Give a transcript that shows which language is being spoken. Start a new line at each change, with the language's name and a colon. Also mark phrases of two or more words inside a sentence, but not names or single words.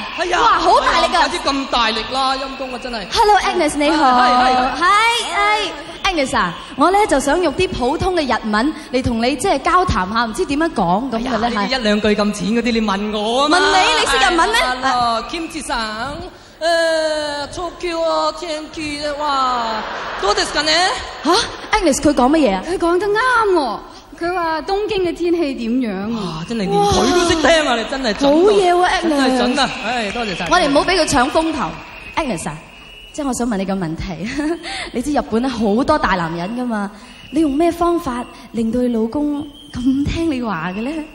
Cantonese: 哇，好大力啊！快啲咁大力啦，陰公啊真係。 Hello Agnes 你好，係 Agnes 啊，我咧就想用啲普通嘅日文嚟同你即係交談下，唔知點樣講咁嘅咧。一兩句咁淺嗰啲，你問我啊嘛。問你識日文咩
Japanese: ？Kimchi さん、東京天気哇，どうですかね？
Cantonese: 嚇 ，Agnes 佢講乜嘢啊？佢講得啱喎。佢話東京嘅天氣點樣啊？真係連佢都識聽啊！你真係準。好嘢喎 Agnes 真係準啊！多謝晒。我哋唔好俾佢搶風頭 ，Agnes 啊，即係我想問你個問題。你知日本咧好多大男人噶嘛？你用咩方法令到你老公咁聽你話嘅咧？